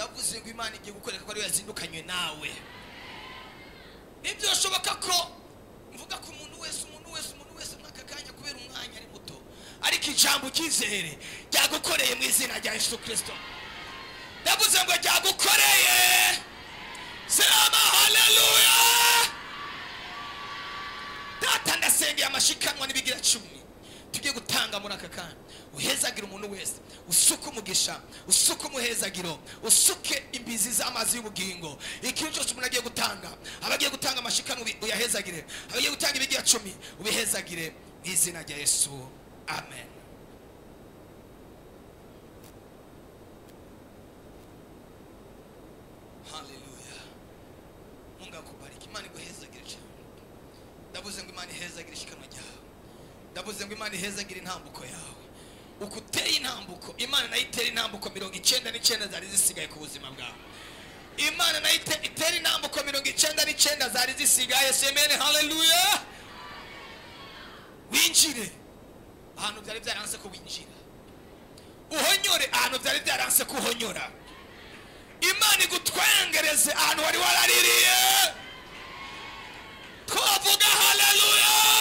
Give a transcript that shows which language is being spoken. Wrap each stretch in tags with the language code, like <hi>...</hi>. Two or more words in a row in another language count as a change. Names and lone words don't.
<rn>ndavuze ngo Imana igiye gukoreka ko ari yazindukanywe nawe. Nibyo shoboka ko mvuga ko umuntu wese mwaka kanya kubera umwanya ari muto, ariko ijambo cyizere ryagukoreye mu izina rya Yesu Kristo. Ndavuze ngo ryagukoreye.</rn> <sw>Sema haleluya.</sw> <rn>Data ndasengeye amashikanwa n'ibigira 10 tugiye gutanga muri aka kanya. Uhezagira umuntu wese, usuke umugisha, usuke umuhezagiro, usuke imbizi z'amazi y'ubugingo. Ikintu cyose umuntu agiye gutanga, abagiye gutanga amashikanwa uyahezagire, abagiye gutanga ibigira 10 ubihezagire mu izina rya Yesu. Amen. Haleluya.</rn> <sw>Mungu akubariki.</sw> <rn>Imana iguhezagire cyane. Ndavuze ngo Imana ihezagire ishikanwa ryawe. Ndavuze ngo Imana ihezagire intambuko yawe. Ukuteye intambuko, Imana nayo itera intambuko 99 zari zisigaye ku buzima bwawe. Imana nayo itera intambuko 99 zari zisigaye. Amen. Haleluya. Winjire ahantu byari byaranse ko winjira. Uhonyore ahantu byari byaranse ko uhonyora. Imana igutwengereze ahantu wari waraririye. Twavuga haleluya.</rn>